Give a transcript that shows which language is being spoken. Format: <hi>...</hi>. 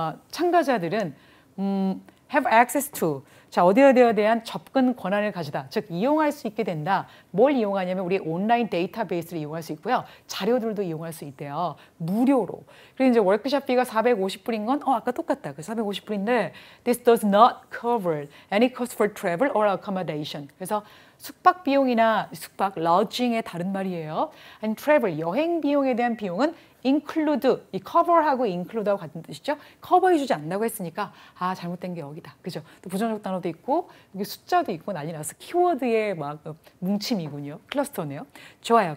<ko>참가자들은</ko> <en>have access to</en> <ko>자, 어디에 대한 접근 권한을 가지다. 즉, 이용할 수 있게 된다. 뭘 이용하냐면 우리 온라인 데이터베이스를 이용할 수 있고요. 자료들도 이용할 수 있대요. 무료로. 그리고 이제 워크숍 비가 450불인 건 아까 똑같다. 그 450불인데</ko> <en>This does not cover any cost for travel or accommodation.</en> <ko>그래서 숙박 비용이나 숙박, lodging의 다른 말이에요. 아니, travel, 여행 비용에 대한 비용은 include, 이 cover하고 include하고 같은 뜻이죠. 커버해주지 않는다고 했으니까 잘못된 게 여기다. 그죠? 또 부정적 단어도 있고 여기 숫자도 있고 난리 나서 키워드의 막 뭉침이군요. 클러스터네요. 좋아요.</ko>